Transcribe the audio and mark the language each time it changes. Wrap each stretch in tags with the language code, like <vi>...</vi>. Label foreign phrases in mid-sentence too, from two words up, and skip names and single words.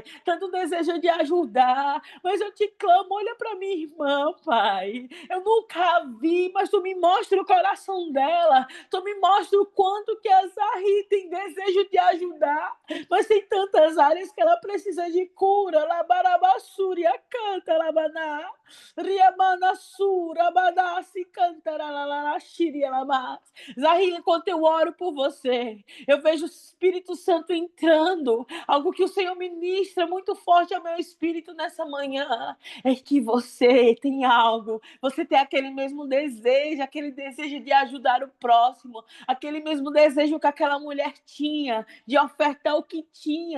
<pt>Tanto desejo de ajudar. Mas eu te clamo, olha para minha irmã, Pai. Eu nunca a vi, mas tu me mostra o coração dela. Tu me mostra o quanto que a Zahri tem desejo de ajudar. Mas tem tantas áreas que ela precisa de cura. Labarabassúria, canta, labaná. Riamanassura, badassi, canta, lalalaxiria, labás. Zahri, enquanto eu oro por você, eu vejo o Espírito Santo entrando. Algo que o Senhor ministra muito forte ao meu espírito nessa manhã. É que você tem algo. Você tem aquele mesmo desejo, aquele desejo de ajudar o próximo. Aquele mesmo desejo que aquela mulher tinha, de ofertar o que tinha.</pt>